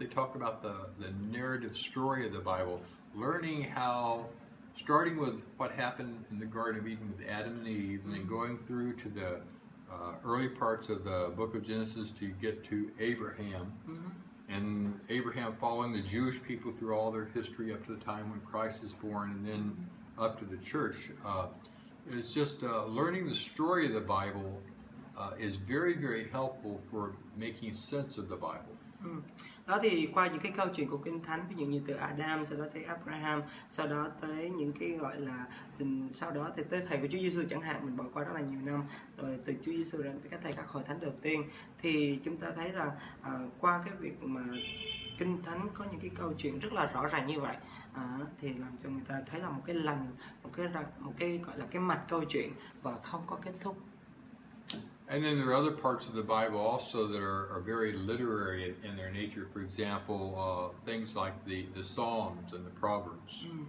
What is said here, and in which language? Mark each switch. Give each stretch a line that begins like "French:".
English: They talk about the narrative story of the Bible, learning how, starting with what happened in the Garden of Eden with Adam and Eve, and then going through to the early parts of the book of Genesis to get to Abraham, and Abraham following the Jewish people through all their history up to the time when Christ is born, and then up to the church. It's just learning the story of the Bible is very, very helpful for making sense of the Bible.
Vietnamese: Đó thì qua những cái câu chuyện của Kinh Thánh, ví dụ như từ Adam, sau đó tới Abraham, sau đó tới những cái gọi là sau đó thì tới thầy của Chúa Giêsu chẳng hạn, mình bỏ qua rất là nhiều năm rồi từ Chúa Giêsu đến các thầy các hội thánh đầu tiên, thì chúng ta thấy rằng qua cái việc mà Kinh Thánh có những cái câu chuyện rất là rõ ràng như vậy, thì làm cho người ta thấy là một cái lành, một cái gọi là cái mạch câu chuyện và không có kết thúc.
English: And then there are other parts of the Bible also that are very literary in their nature. For example, things like the Psalms and the Proverbs.